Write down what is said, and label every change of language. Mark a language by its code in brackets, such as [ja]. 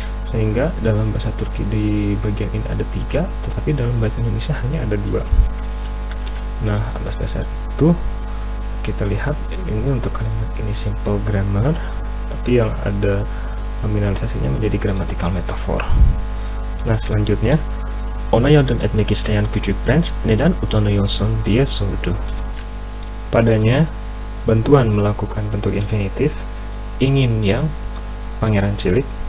[id] Sehingga dalam bahasa Turki di bagian ini ada 3, tetapi dalam bahasa Indonesia hanya ada 2. Nah, atas dasar itu kita lihat ini untuk kalimat ini simple grammar, tapi yang ada nominalisasinya menjadi grammatical metaphor. Nah, selanjutnya, [tr] ona yardım etmek isteyen küçük prens neden utanıyorsun diye sordu. [id] Padanya bantuan melakukan bentuk infinitif, ingin yang Pangeran Cilik.